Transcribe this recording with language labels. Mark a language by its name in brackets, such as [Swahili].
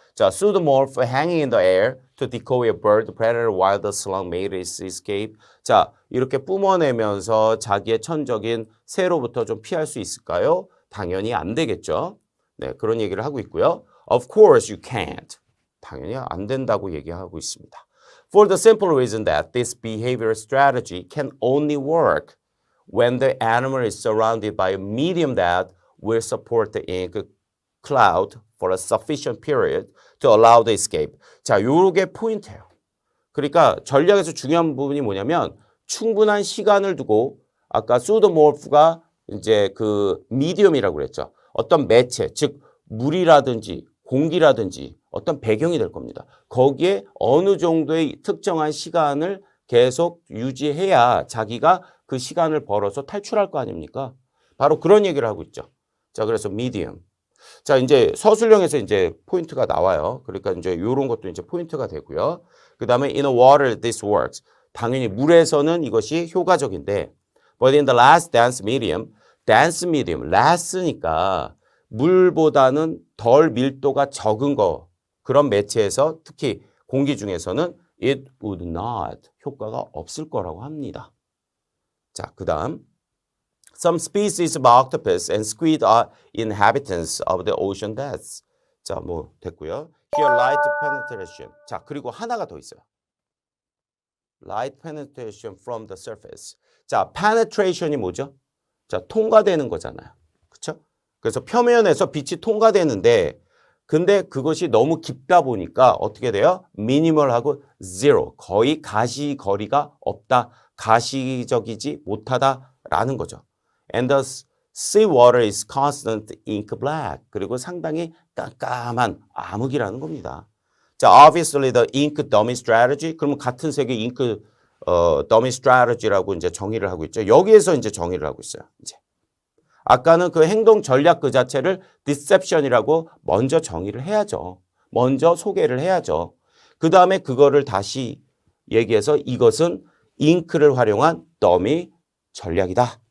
[English] 자, pseudomorph hanging in the air to decoy a bird predator while the slug made its escape. [Korean] 자, 이렇게 뿜어내면서 자기의 천적인 새로부터 좀 피할 수 있을까요? 당연히 안 되겠죠. 네, 그런 얘기를 하고 있고요. [English] Of course you can't. [Korean] 당연히 안 된다고 얘기하고 있습니다. [English] For the simple reason that this behavioral strategy can only work when the animal is surrounded by a medium that will support the ink cloud for a sufficient period to allow the escape. [Korean] 자, 요게 포인트예요. 그러니까 전략에서 중요한 부분이 뭐냐면 충분한 시간을 두고 아까 pseudomorph가 이제 그 미디엄이라고 그랬죠. 어떤 매체, 즉 물이라든지 공기라든지 어떤 배경이 될 겁니다. 거기에 어느 정도의 특정한 시간을 계속 유지해야 자기가 그 시간을 벌어서 탈출할 거 아닙니까? 바로 그런 얘기를 하고 있죠. 자, 그래서 medium. 자, 이제 서술형에서 이제 포인트가 나와요. 그러니까 이제 이런 것도 이제 포인트가 되고요. [English] 그 다음에 in a water this works. [Korean] 당연히 물에서는 이것이 효과적인데 [English] but in the less dense medium, [Korean] less니까 물보다는 덜 밀도가 적은 거 그런 매체에서 특히 공기 중에서는 [English] it would not [Korean] 효과가 없을 거라고 합니다. [English] 자, 그 다음 Some species of octopus and squid are inhabitants of the ocean depths. [Korean] 자, 뭐 됐고요. [English] Here light penetration. [Korean] 자, 그리고 하나가 더 있어요. [English] Light penetration from the surface. [Korean] 자, penetration이 뭐죠? 자, 통과되는 거잖아요. 그렇죠? 그래서 표면에서 빛이 통과되는데 근데 그것이 너무 깊다 보니까 어떻게 돼요? 미니멀하고 zero. 거의 가시거리가 없다. 가시적이지 못하다라는 거죠. [English] And the sea water is constant ink black. [Korean] 그리고 상당히 깜깜한 암흑이라는 겁니다. [English] 자, obviously the ink dummy strategy. [Korean] 그러면 같은 색의 잉크 dummy strategy라고 이제 정의를 하고 있죠. 여기에서 이제 정의를 하고 있어요. 이제. 아까는 그 행동 전략 그 자체를 deception이라고 먼저 정의를 해야죠. 먼저 소개를 해야죠. 그 다음에 그거를 다시 얘기해서 이것은 잉크를 활용한 dummy 전략이다.